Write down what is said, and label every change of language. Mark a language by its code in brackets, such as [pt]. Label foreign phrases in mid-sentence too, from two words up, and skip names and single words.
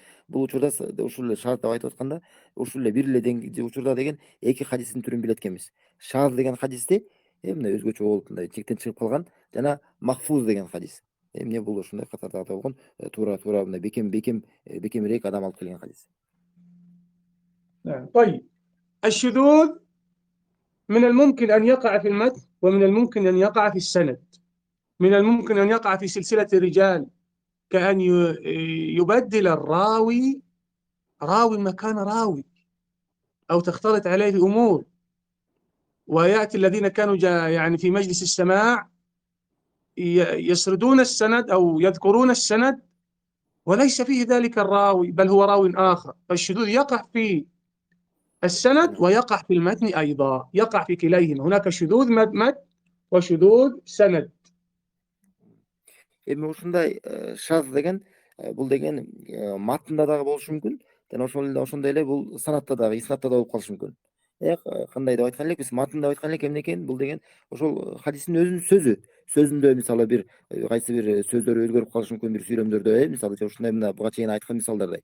[ky] Бул учурда ушул эле шаз деп айтып атканда, ушул эле бир эле учурда деген эки хадистин түрүн билет экенбиз. Шаз деген хадисти мына өзгөчө болуп мындай чектен чыгып калган жана махфуз деген хадис. Эмне бул ушундай катарда болгон туура мындай бекемирээк адам алып келген хадис. [ar] طيب الشذوذ من الممكن أن يقع في المتن ومن الممكن أن يقع في السند. من الممكن أن يقع في سلسلة الرجال كأن يبدل الراوي مكان راوي أو تختلط عليه أمور، ويأتي الذين كانوا يعني في مجلس السماع يسردون السند أو يذكرون السند وليس فيه ذلك الراوي بل هو راوي آخر. فالشذوذ يقع في السند ويقع في المتن أيضا، يقع في كليهما. هناك شذوذ متن وشذوذ سند. [ky] Эми ушундай шаз деген бул деген матында дагы болушу мүмкүн. Жана ошондой эле бул санатта дагы, иснатта да болуп калышы мүмкүн. Кандай деп айткан элек? Биз матын деп айткан элек эмне экен? Бул деген ошол хадистин өзүнүн сөзү. Сөзүндө мисалы бир кайсы бир сөздөр өзгөрүп калышы мүмкүн бир сүйлөмдөрдө, мисалы ушундай мына буга чейин айткан мисалдардай.